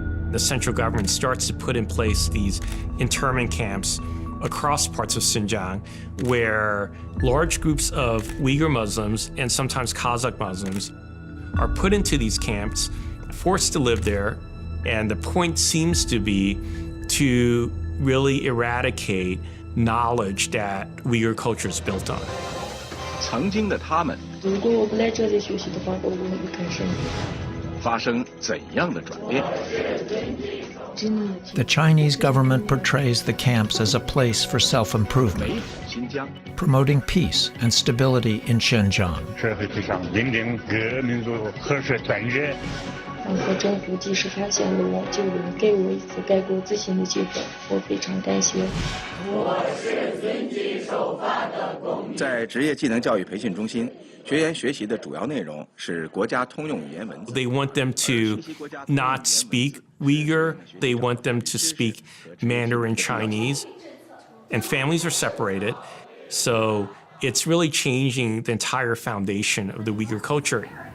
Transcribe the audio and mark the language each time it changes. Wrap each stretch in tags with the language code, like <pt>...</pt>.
<en>The central government starts to put in place these internment camps across parts of Xinjiang, where large groups of Uyghur Muslims and sometimes Kazakh Muslims are put into these camps, forced to live there, and the point seems to be to really eradicate knowledge that Uyghur culture is built on.</en> <zh>曾经的他们，如果我不来这里学习的话，我会不开心。发生怎样的转变？</zh> <en>The Chinese government portrays the camps as a place for self-improvement, promoting peace and stability in Xinjiang.</en> <zh>社会之上人民各民族和谐团结。和政府及时发现了我，就给我一次改过自新的机会，我非常感谢。我是遵纪守法的公民。在职业技能教育培训中心，学员学习的主要内容是国家通用语言文字。</zh> <en>They want them to not speak Uyghur. They want them to speak Mandarin Chinese. And families are separated. So it's really changing the entire foundation of the Uyghur culture.</en>